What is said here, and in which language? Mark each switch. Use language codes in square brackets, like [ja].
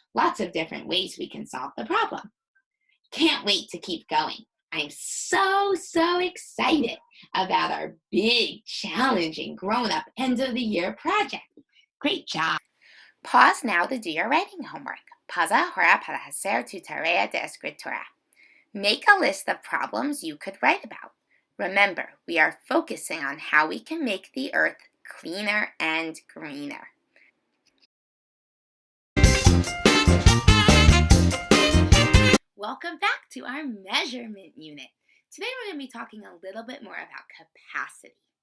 [en] Lots of different ways we can solve the problem. Can't wait to keep going. I'm so excited about our big, challenging, grown-up end of the year project. Great job. Pause now to do your writing homework. [es] Pausa ahora para hacer tu tarea de escritura. [en] Make a list of problems you could write about. Remember, we are focusing on how we can make the earth cleaner and greener. Welcome back to our measurement unit. Today we're going to be talking a little bit more about capacity.